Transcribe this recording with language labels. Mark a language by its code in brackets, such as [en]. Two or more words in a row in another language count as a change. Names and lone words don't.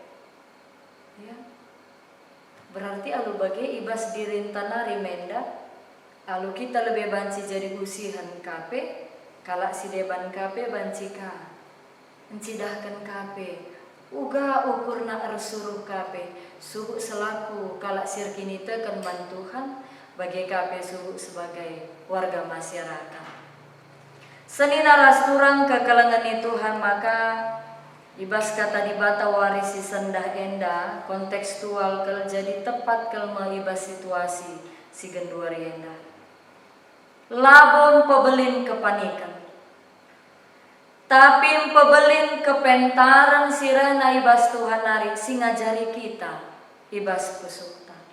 [btx] Berarti alu bagi ibas dirintana rimenda alu kita lebih banci jadi usihan kape kalak si deban kape banci ka encidahkan kape uga ukurna ersuruh kape suhu selaku kalak sirkini tekan bantuhan bagi kape suhu [id] sebagai warga masyarakat. [btx] Senina rasturang kekelengan Tuhan maka ibas kata dibata warisi sendah enda kontekstual kel jadi tepat kel ibas situasi si genduari enda. Labon pebelin kepanikan, tapi pebelin kepentaran sirena ibas Tuhan nari si ngajari kita ibas pusukta.